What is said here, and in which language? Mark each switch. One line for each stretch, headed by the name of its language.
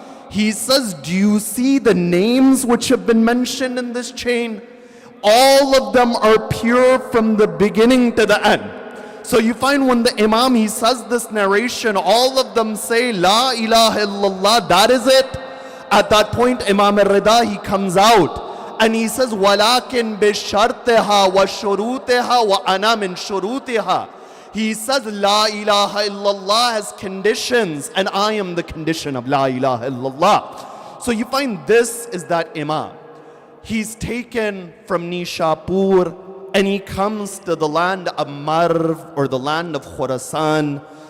English: He says, do you see the names which have been mentioned in this chain? All of them are pure from the beginning to the end. So you find when the Imam, he says this narration, all of them say, La ilaha illallah, that is it. At that point, Imam al-Rida, he comes out And he says,
Arabic: وَلَكِنْ بِشَرْطِهَا وَشُرُوطِهَا وَأَنَا مِنْ شُرُوطِهَا.
English: He says, La ilaha illallah has conditions, and I am the condition of La ilaha illallah. So you find this is that Imam. He's taken from Nishapur, and he comes to the land of Marv, or the land of Khurasan.